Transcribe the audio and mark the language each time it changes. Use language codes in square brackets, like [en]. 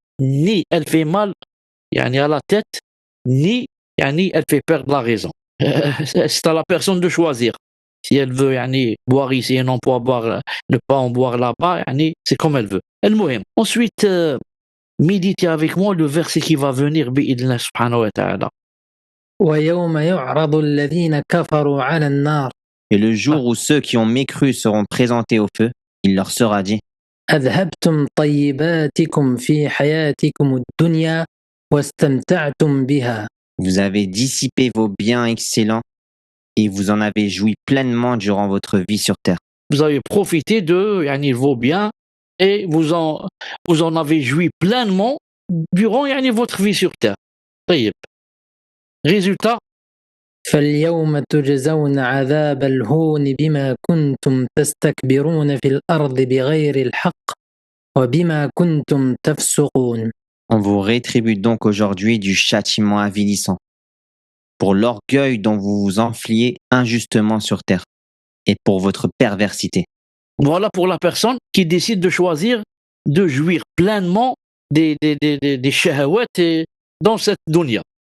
[fr] Ni elle fait mal yani, à la tête, ni yani, elle fait perdre la raison. C'est à la personne de choisir. Si elle veut yani, boire ici et non pas boire, ne pas en boire là-bas, yani, c'est comme elle veut. Ensuite, méditez avec moi le verset qui va venir, [ar] bi'idna subhanahu wa ta'ala. ويوم يعرض الذين كفروا على النار [fr] Et le jour où ceux qui ont mécru seront présentés au feu, il leur sera dit [ar] أذهبتم طيباتكم في حياتكم الدنيا واستمتعتم بها. [fr] Vous avez dissipé vos biens excellents et vous en avez joui pleinement durant votre vie sur terre. Vous avez profité de yani, vos biens et vous en avez joui pleinement durant yani, votre vie sur terre. طيب. Résultat, [ar] فاليوم تجزون عذاب الهون بما كنتم تستكبرون في الأرض بغير الحق وبما كنتم تفسقون. [fr] On vous rétribue donc aujourd'hui du châtiment avilissant pour l'orgueil dont vous vous enfliez injustement sur terre et pour votre perversité. voilà pour la personne qui décide de choisir de jouir pleinement des shahawat dans cette dunya.